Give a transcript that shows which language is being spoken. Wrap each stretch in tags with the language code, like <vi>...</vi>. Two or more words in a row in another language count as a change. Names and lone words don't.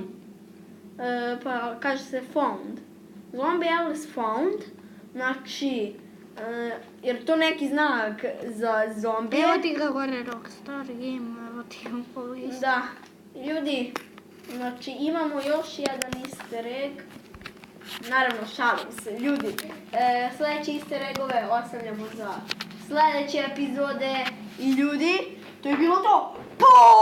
<bs>Pa kaže se Found.</bs> <en>Zombie Evils Found,</en> <bs>znači, jer to neki znak za zombije. Evo ti ga gore Rockstar Game, evo ti ga police. Da, ljudi, znači imamo još jedan</bs> <en>easter egg.</en> <bs>Naravno, šalim se, ljudi. Sljedeće</bs> <en>easter eggove</en> <bs>ostavljamo za sljedeće epizode. I ljudi, to je bilo to.</bs>